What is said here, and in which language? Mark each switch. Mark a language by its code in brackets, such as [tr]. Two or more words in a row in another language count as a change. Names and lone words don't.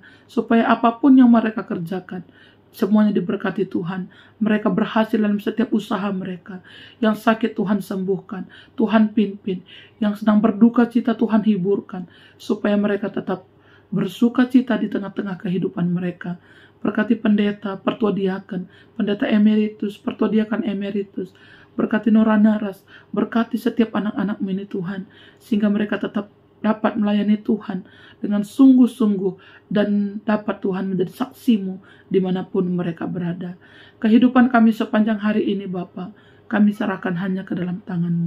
[id] Supaya apapun yang mereka kerjakan, semuanya diberkati Tuhan. Mereka berhasil dalam setiap usaha mereka. Yang sakit Tuhan sembuhkan. Tuhan pimpin. Yang sedang berduka cita Tuhan hiburkan. Supaya mereka tetap bersuka cita di tengah-tengah kehidupan mereka. Berkati pendeta, pertua diaken, pendeta emeritus, pertua diaken emeritus. Berkati Nora Naras, berkati setiap anak-anak-Mu ini Tuhan, sehingga mereka tetap dapat melayani Tuhan dengan sungguh-sungguh dan dapat Tuhan menjadi saksi-Mu dimanapun mereka berada. Kehidupan kami sepanjang hari ini Bapa, kami serahkan hanya ke dalam tangan-Mu.